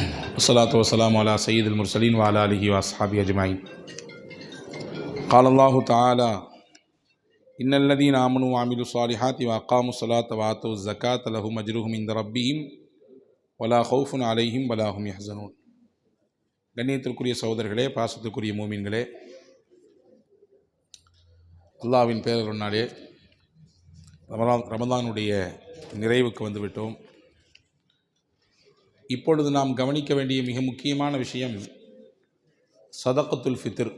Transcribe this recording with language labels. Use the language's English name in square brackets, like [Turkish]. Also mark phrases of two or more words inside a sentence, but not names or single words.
[Arabic] والصلاة والسلام على سيد المرسلين وعلى آله وأصحابه أجمعين. قال الله تعالى: إن الذين آمنوا وعملوا الصالحات وأقاموا الصلاة وآتوا الزكاة لهم أجرهم عند ربهم ولا خوف عليهم ولا هم يحزنون. [Tamil] கண்ணியத்திற்குரிய சகோதரர்களே, பாசத்திற்குரிய மூமின்களே, அல்லாஹ்வின் பேரருளாலே ரமதானுடைய நிறைவுக்கு வந்துவிட்டோம். இப்பொழுது நாம் கவனிக்க வேண்டிய மிக முக்கியமான விஷயம் [Arabic] صدقة الفطر.